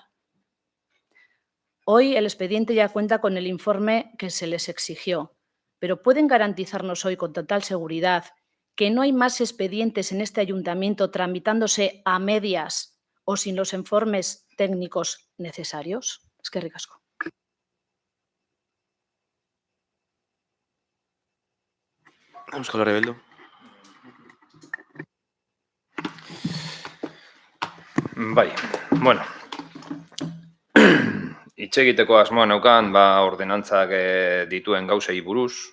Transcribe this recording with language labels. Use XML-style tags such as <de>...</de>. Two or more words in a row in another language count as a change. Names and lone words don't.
<es>Hoy el expediente ya cuenta con el informe que se les exigió, pero ¿pueden garantizarnos hoy con total seguridad que no hay más expedientes en este ayuntamiento tramitándose a medias o sin los informes técnicos necesarios?</es> <eu>Eskerrik asko. Euskal Herria Bildu. Bai, bueno. Hitz egiteko asmoa neukan, ordenantzak dituen gauzei buruz.</eu>